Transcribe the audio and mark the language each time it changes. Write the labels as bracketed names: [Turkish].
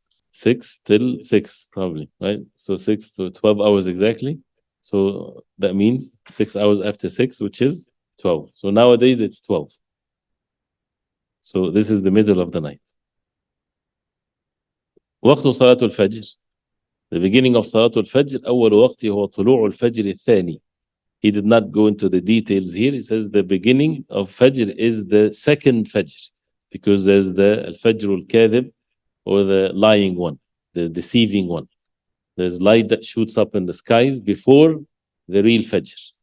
[English] 6 till 6 probably, right? So 6 to 12 hours exactly. So that means 6 hours after 6, which is 12. So nowadays it's 12. So this is the middle of the night. [Arabic] وقت صلاة الفجر. [English] The beginning of [Arabic] صلاة الفجر أول وقت هو طلوع الفجر الثاني. [English] He did not go into the details here. He says the beginning of Fajr is the second Fajr, because there's the Al-Fajr al-Kadhib, or the lying one, the deceiving one. There's light that shoots up in the skies before the real Fajr.